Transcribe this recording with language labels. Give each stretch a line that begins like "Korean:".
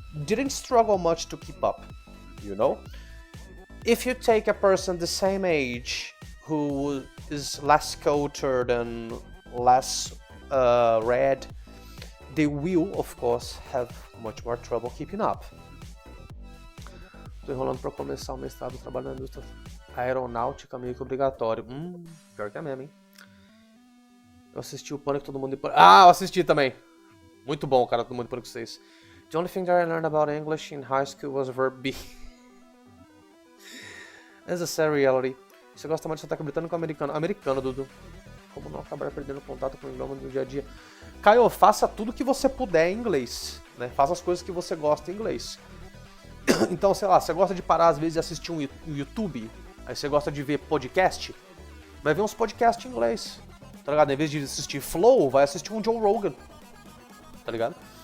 English: didn't struggle much to keep up, you know? If you take a person the same age who is less cultured and less read, they will, of course, have much more trouble keeping up.
Portuguese: Tô enrolando pra começar o mestrado trabalhando na indústria aeronáutica, meio que obrigatório. Pior que é mesmo, hein? Eu assisti o Pânico, Todo Mundo em Pânico. Ah, eu assisti também. Muito bom, cara, Todo Mundo em Pânico 6.
English: The only thing that I learned about English in high school was verb be. It's a sad reality.
Portuguese: Você gosta mais de sotaque britânico ou americano? Americano, Dudu. Como não acabar perdendo contato com o idioma no dia a dia? Caio, faça tudo que você puder em inglês, né? Faça as coisas que você gosta em inglês. Então, sei lá, você gosta de parar às vezes e assistir um YouTube, aí você gosta de ver podcast, vai ver uns podcasts em inglês, tá ligado? Em vez de assistir Flow, vai assistir um Joe Rogan, tá ligado?